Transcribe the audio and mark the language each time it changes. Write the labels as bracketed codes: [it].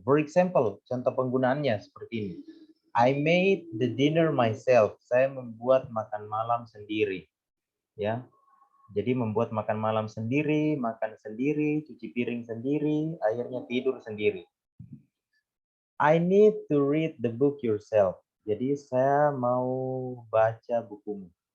[en] For example, [id] contoh penggunaannya seperti ini. [en] I made the dinner myself. [id] Saya membuat makan malam sendiri. Ya. Jadi membuat makan malam sendiri, makan sendiri, cuci piring sendiri, akhirnya tidur sendiri. [en] I need to read the book yourself. [id] Jadi saya mau baca bukumu.